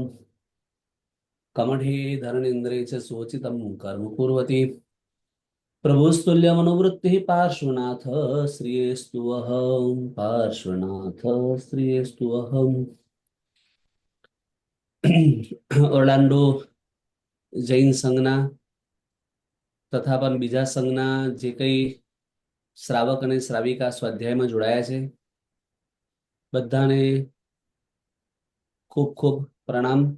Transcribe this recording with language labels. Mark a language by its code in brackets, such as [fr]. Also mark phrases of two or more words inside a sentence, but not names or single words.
[sa] कमठे धरणीन्द्रे च सोचितं कर्म कुर्वति प्रभुस्तुल्यमनुवृत्तिः पार्श्वनाथ श्रियेस्तु अहं पार्श्वनाथ श्रियेस्तु अहम्। [gu] ઓર્લાન્ડો જૈન સંઘના તથા પણ બીજા સંઘના જે કંઈ શ્રાવક અને શ્રાવિકા સ્વાધ્યાયમાં જોડાયા છે બધાને ખૂબ ખૂબ પ્રણામ।